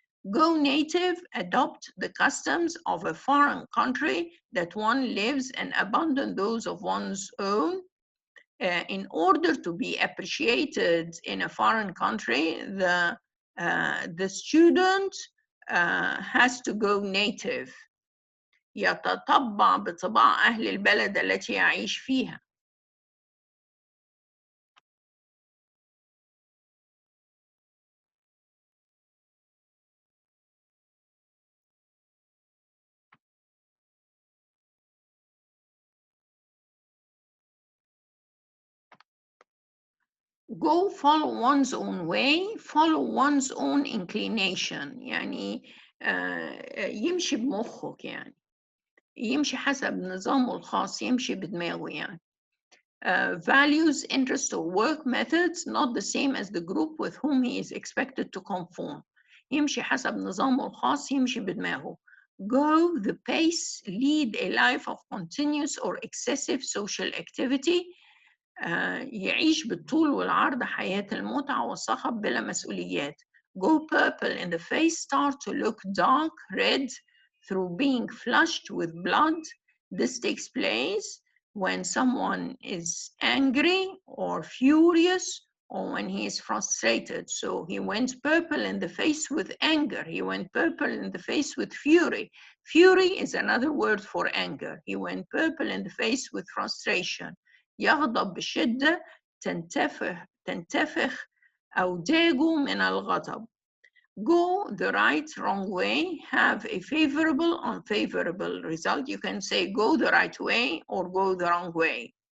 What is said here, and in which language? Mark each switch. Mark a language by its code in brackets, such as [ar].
[en] Go native, adopt the customs of a foreign country that one lives and abandon those of one's own. In order to be appreciated in a foreign country, the student has to go native. [ar] يتطبع بطباع أهل البلد التي يعيش فيها. [en] Go follow one's own way, follow one's own inclination. [ar] يعني يمشي بمخك، يعني يمشي حسب نظامه الخاص، يمشي بدماغه يعني. [en] Values, interests, or work methods not the same as the group with whom he is expected to conform. [ar] يمشي حسب نظامه الخاص، يمشي بدماغه. [en] Go the pace, lead a life of continuous or excessive social activity. [ar] يعيش بالطول والعرض حياة المتعة والصخب بلا مسؤوليات. [en] Go purple in the face, start to look dark red through being flushed with blood. This takes place when someone is angry or furious or when he is frustrated. So he went purple in the face with anger. He went purple in the face with fury. Fury is another word for anger. He went purple in the face with frustration. [ar] يغضب بشدة، تنتفخ أوداجه من الغضب. [en] Go the right, wrong way, have a favorable, unfavorable result. You can say go the right way or go the wrong way.